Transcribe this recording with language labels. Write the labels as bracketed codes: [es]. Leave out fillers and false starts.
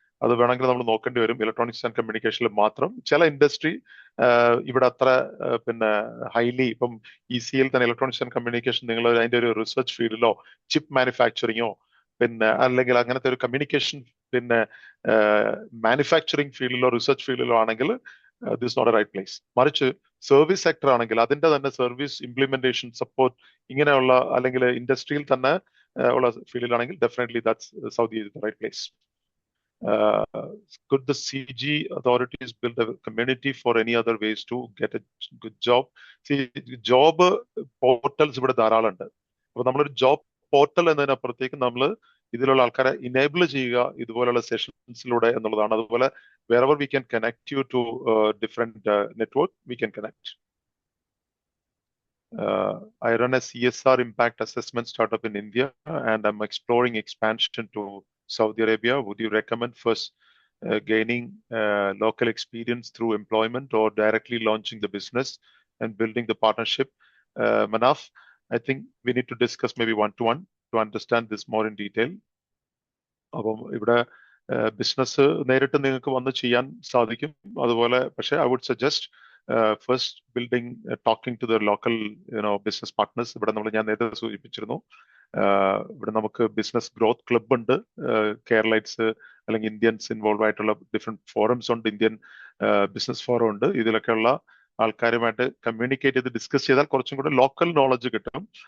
[ml] അത് വേണമെങ്കിൽ നമ്മൾ നോക്കേണ്ടി വരും. ഇലക്ട്രോണിക്സ് ആൻഡ് കമ്മ്യൂണിക്കേഷനിൽ മാത്രം ചില ഇൻഡസ്ട്രി ഇവിടെ അത്ര പിന്നെ ഹൈലി, ഇപ്പം ECL തന്നെ ഇലക്ട്രോണിക്സ് ആൻഡ് കമ്മ്യൂണിക്കേഷൻ നിങ്ങൾ അതിന്റെ ഒരു റിസർച്ച് ഫീൽഡിലോ ചിപ്പ് മാനുഫാക്ചറിങ്ങോ പിന്നെ അല്ലെങ്കിൽ അങ്ങനത്തെ ഒരു കമ്മ്യൂണിക്കേഷൻ പിന്നെ മാനുഫാക്ചറിങ് ഫീൽഡിലോ റിസർച്ച് ഫീൽഡിലോ ആണെങ്കിൽ [en] This not a right place. [ml] മറിച്ച് സർവീസ് സെക്ടർ ആണെങ്കിൽ അതിന്റെ തന്നെ സർവീസ് ഇംപ്ലിമെന്റേഷൻ സപ്പോർട്ട് ഇങ്ങനെയുള്ള അല്ലെങ്കിൽ ഇൻഡസ്ട്രിയിൽ തന്നെ ഉള്ള ഫീൽഡിലാണെങ്കിൽ [en] Definitely that's Saudi is the right place. Could the CG authorities build a community for any other ways to get a good job? [ml] See, job portals ഇവിടെ ധാരാളം ഉണ്ട്. അപ്പൊ നമ്മളൊരു ജോബ് പോർട്ടൽ എന്നതിനപ്പുറത്തേക്ക് നമ്മൾ ഇതിലുള്ള ആൾക്കാരെ ഇനേബിൾ ചെയ്യുക ഇതുപോലുള്ള സെഷൻസിലൂടെ എന്നുള്ളതാണ്. അതുപോലെ [en] wherever we can connect you to different network, we can connect. I run a CSR impact assessment startup in India, and I'm exploring expansion to Saudi Arabia. Would you recommend first gaining local experience through employment or directly launching the business and building the partnership? Manaf, I think we need to discuss maybe one-to-one to understand this more in detail. [ml] അപ്പം ഇവിടെ business നേരിട്ട് നിങ്ങൾക്ക് വന്ന് ചെയ്യാൻ സാധിക്കും. അതുപോലെ പക്ഷേ [en] I would suggest first building talking to the local business partners. [ml] ഇവിടെ ഞാൻ നേരത്തെ സൂചിപ്പിച്ചിരുന്നു, ഇവിടെ നമുക്ക് ബിസിനസ് ഗ്രോത്ത് ക്ലബ് ഉണ്ട്, കേരളൈറ്റ്സ് അല്ലെങ്കിൽ ഇന്ത്യൻസ് ഇൻവോൾവ് ആയിട്ടുള്ള ഡിഫറെന്റ് ഫോറംസ് ഉണ്ട്, ഇന്ത്യൻ ബിസിനസ് ഫോറം ഉണ്ട്. ഇതിലൊക്കെയുള്ള ആൾക്കാരുമായിട്ട് കമ്മ്യൂണിക്കേറ്റ് ചെയ്ത് ഡിസ്കസ് ചെയ്താൽ കുറച്ചും കൂടെ ലോക്കൽ നോളജ് കിട്ടും.